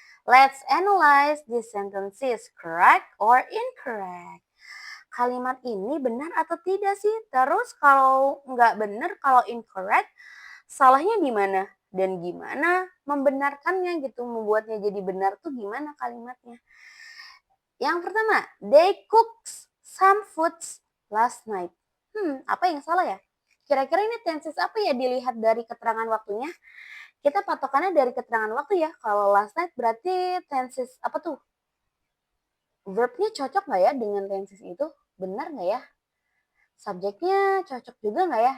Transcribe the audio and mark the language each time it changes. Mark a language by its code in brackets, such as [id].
[en] Let's analyze these sentences, correct or incorrect. [id] Kalimat ini benar atau tidak sih? Terus kalau nggak benar, kalau incorrect, salahnya di mana? Dan gimana membenarkannya gitu, membuatnya jadi benar tuh gimana kalimatnya? Yang pertama, [en] they cooked some foods last night. [id] Apa yang salah ya? Kira-kira ini tenses apa ya dilihat dari keterangan waktunya? Kita patokannya dari keterangan waktu ya. Kalau last night berarti tenses apa tuh? Verb-nya cocok nggak ya dengan tenses itu? Benar nggak ya? Subjeknya cocok juga nggak ya?